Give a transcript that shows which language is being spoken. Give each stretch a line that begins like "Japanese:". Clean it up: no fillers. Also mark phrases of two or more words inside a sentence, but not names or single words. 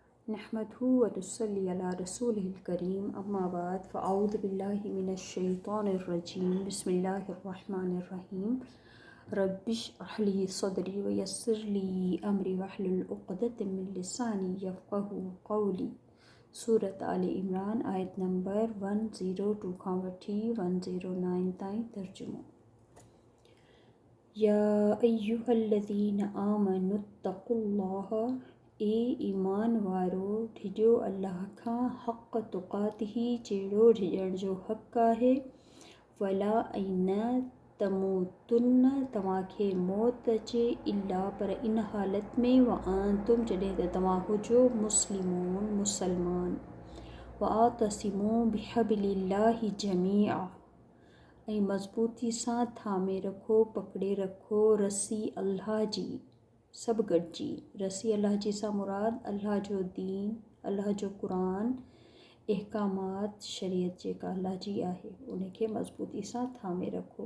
Arabic: نحمده ونصلي على رسوله الكريم أما بعد فأعوذ بالله من الشيطان الرجيم بسم الله الرحمن الرحيم رب اشرح لي صدري ويسر لي أمري واحلل عقدة من لساني يفقهوا قولي.
Sindhi: सूरत आल इमरान आयत नंबर 102 खां वठी 109 ताईं तर्जुमो।
Arabic: يا أيها الذين آمنوا اتقوا الله,
Sindhi: ए ईमान वारो ढिजो अल्लाह खां
Arabic: حق تقاته
Sindhi: जहिड़ो ढिजण जो हक़ आहे। वला ऐं न तमूतुन्न तव्हांखे मौत अचे इल्ला पर इन हालत में
Arabic: وأنتم
Sindhi: जॾहिं त तव्हां हुजो मुस्लिमून मुसलमान।
Arabic: واعتصموا بحبل الله جميعا,
Sindhi: ऐं मज़बूती सां थामे रखो पकड़े रखो रसी अल्लाह जी सभु गॾिजी। रसी अल्लाह जी सां मुराद अल्लाह जो दीन, अल्लाह जो क़ुरान, अहकामात शरीयत जेका अल्लाह जी आहे उनखे मज़बूती सां थामे रखो।